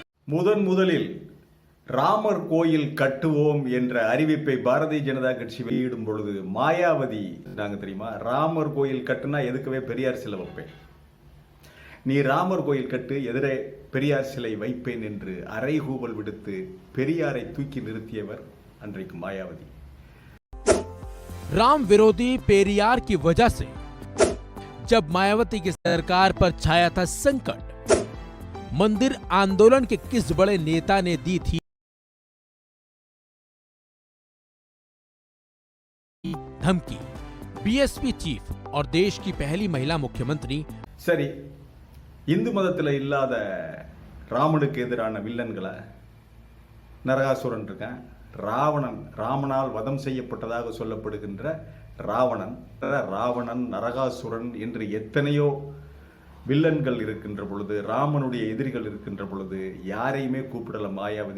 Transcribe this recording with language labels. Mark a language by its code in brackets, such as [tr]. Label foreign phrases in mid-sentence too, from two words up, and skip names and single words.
[ta] முதலில் ராமர் கோயில் கட்டுவோம் என்ற அறிவிப்பை பாரதிய ஜனதா கட்சி வெளியிடும் பொழுது மாயாவதி நாங்க தெரியுமா, ராமர் கோயில் கட்டுனா எதுக்கவே பெரியார் சிலை வைப்பேன், நீ ராமர் கோயில் கட்டு, எதிரே பெரியார் சிலை வைப்பேன் என்று அறைகூவல் விடுத்து பெரியாரை தூக்கி நிறுத்தியவர் அன்றைக்கு மாயாவதி. [hi] राम विरोधी पेरियार की वजह से जब मायावती की सरकार पर छाया था संकट, मंदिर आंदोलन के किस बड़े नेता ने दी थी धमकी? बीएसपी चीफ और देश की पहली महिला मुख्यमंत्री. [ta] சரி, இந்து மதத்தில் இல்லாத ராமனுக்கு எதிரான வில்லன்களை நரகாசுரன் இருக்கான், ராவணன், ராமனால் வதம் செய்யப்பட்டதாக சொல்லப்படுகின்ற ராவணன், நரகாசுரன் என்று எத்தனையோ வில்லன்கள் இருக்கின்ற பொழுது, ராமனுடைய எதிரிகள் இருக்கின்ற பொழுது யாரையுமே கூப்பிடல மாயாவதி.